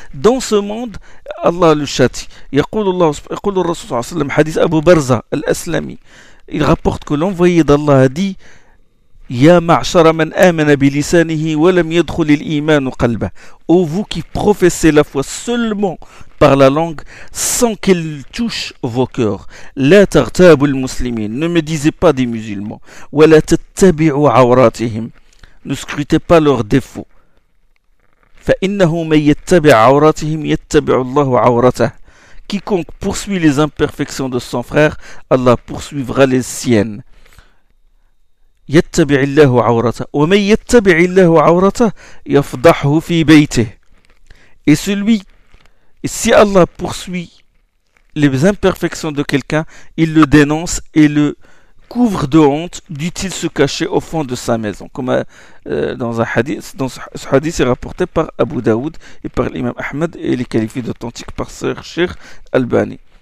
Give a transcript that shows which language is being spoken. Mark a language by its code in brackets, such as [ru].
[fr] Dans ce monde, Allah le châtie. [ar] Yaqulu Allah subhanahu wa ta'ala, [fr] hadith Abu Barza al-Aslami, il rapporte que l'envoyé d'Allah a dit: [ar] يا معشر من آمن بلسانه ولم يدخل الإيمان قلبه. [fr] Ô vous qui professez la foi seulement par la langue sans qu'elle touche vos cœurs. [ar] لا ترتابوا المسلمين. [fr] Ne me disiez pas des musulmans. [ar] ولا تتبعوا عوراتهم. [fr] Ne scrutez pas leurs défauts. [ar] فإنه من يتبع عوراتهم يتبع الله عورته. [fr] Quiconque poursuit les imperfections de son frère, Allah poursuivra les siennes. [ar] يتبع الله عورته ومن يتبع الله عورته يفضحه في بيته. [fr] Et celui, si Allah poursuit les imperfections de quelqu'un, il le dénonce et le couvre de honte, dût-il se cacher au fond de sa maison. Comme dans un hadith, dans ce hadith est rapporté par Abu Daoud et par l'imam Ahmed et les qualifie d'authentique par Cheikh Albani.